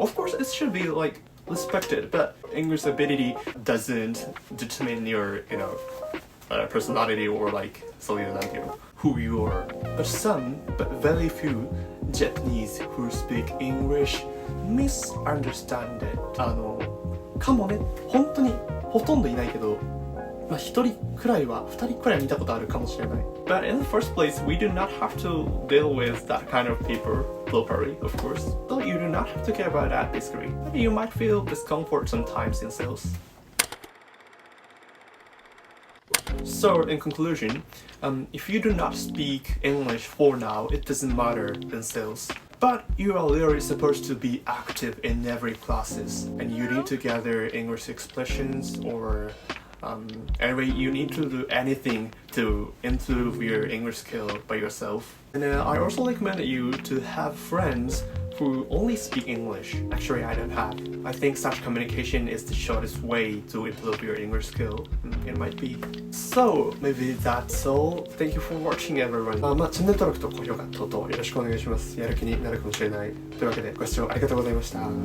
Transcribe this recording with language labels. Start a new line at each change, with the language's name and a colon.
English: Of course, it should be like respected, but English ability doesn't determine your, personality or like who you are. But very few Japanese who speak English misunderstand it.
Japanese: かもね、本当にほとんどいないけど、一人くらいは、二人くらい見たことあるかもしれない。
English: But in the first place, we do not have to deal with that kind of people locally, of course. So you do not have to care about that basically. You might feel discomfort sometimes in sales. So in conclusion, if you do not speak English for now, it doesn't matter in sales. But you are really supposed to be active in every classes, and you need to gather English expressions or anyway, you need to do anything to improve your English skill by yourself. And I also recommend you to have friends who only speak English. Actually, I don't have. I think such communication is the shortest way to improve your English skill. It might be. So, maybe that's all. Thank you for watching, everyone.
Japanese: チャンネル登録と高評価等々よろしくお願いします。やる気になるかもしれない。というわけでご視聴ありがとうございました。